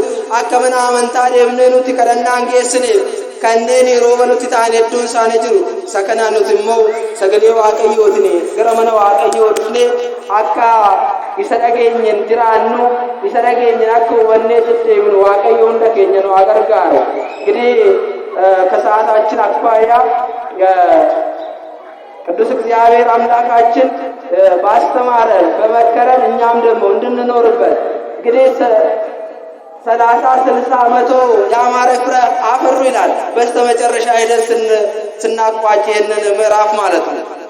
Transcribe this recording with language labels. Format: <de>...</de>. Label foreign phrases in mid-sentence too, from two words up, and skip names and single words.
<om>Akka mana amantaa deemnee nuti kadhannaa hin geessine kanneen rooba nuti ta'an hedduun isaanii jiru. Isa kanaan nuti immoo sagalee waaqayyootiin gara mana waaqayyoo dhufnee akka isa dhageenyeen jiraannu isa dhageenyeen akka hubannee deddeebinu waaqayyo hunda keenya nu gargaaru.</om> <am>እንግዲህ ከሰዓታችን አኳያ ቅዱስ እግዚአብሔር አምላካችን ባስተማረን በመከረን እኛም ደግሞ እንድንኖርበት እንግዲህ 30-60 ዓመቶ ያማረ ፍሬ አፈሩ ይላል። በስተመጨረሻ ሄደን ስናቋጭ ይሄንን ምዕራፍ ማለት ነው።</am>